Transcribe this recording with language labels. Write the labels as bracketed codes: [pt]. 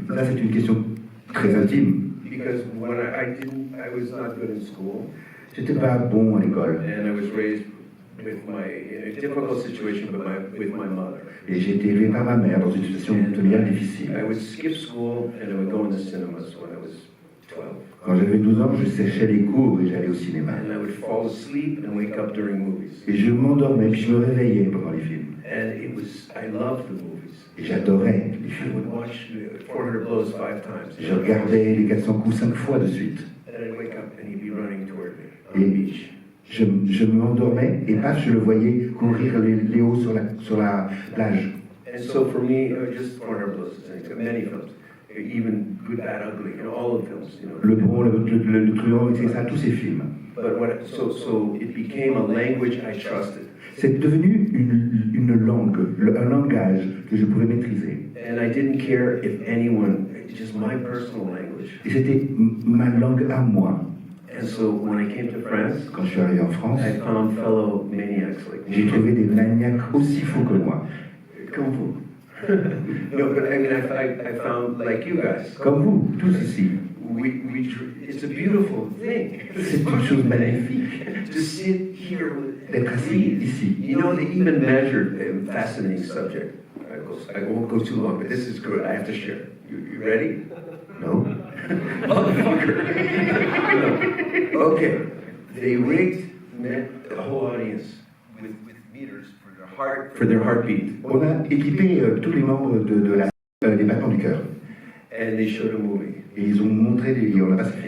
[fr] Ça, c'est une question très intime. [en] Because when I was not good in school, [fr] J'étais pas bon à l'école. [en] and I was raised with in a difficult situation with my mother. [fr] Et j'ai été élevé par ma mère dans une situation familiale difficile. [en] I would skip school and I would go in the cinemas when I was 12. [fr] Quand j'avais 12 ans, je séchais les cours et j'allais au cinéma. [en] And I would fall asleep and wake up during movies. [fr] Et je m'endormais, puis je me réveillais pendant les films. [en] And I loved the movies. [fr] Et j'adorais les [en] I [fr] films. [en] would watch 400 Blows 5 times. [fr] Je regardais les 400 coups 5 fois de suite. [en] And I'd wake up and he'd be running toward me on the [fr] Et [en] beach. [fr] je m'endormais et paf, je le voyais courir les hauts sur la plage. [en] And so for me, just 400 Blows, many films, even Good, Bad, Ugly, all the films, [fr] Le Bon, le Truand, etc., tous ces films. [en] But so it became a language I trusted. [fr] C'est devenu une langue, un langage que je pouvais maîtriser. [en] And I didn't care if anyone, just my personal language. [fr] Et c'était ma langue à moi. [en] And so when I came to France, [fr] Quand je suis arrivé en France, [en] I found fellow maniacs like [fr] j'ai [en] me. [fr] trouvé des maniaques aussi fous que moi. [en] Kung Fu. No, but I mean, I found like you guys. [fr] Comme vous, tous ici. [en] It's a beautiful thing. [fr] C'est une chose magnifique [en] To sit here [fr] d'être [en] and [fr] assis [en] breathe. [fr] ici. [en] They even measured a fascinating subject. I won't go too long, but this is good. I have to share. You ready? [fr] Non? [en] Motherfucker. No. Okay. They rigged the whole audience with meters for their heartbeat. [fr] On a équipé tous les membres des battements du cœur. [en] And they showed a movie. [fr] Et ils ont montré on a passé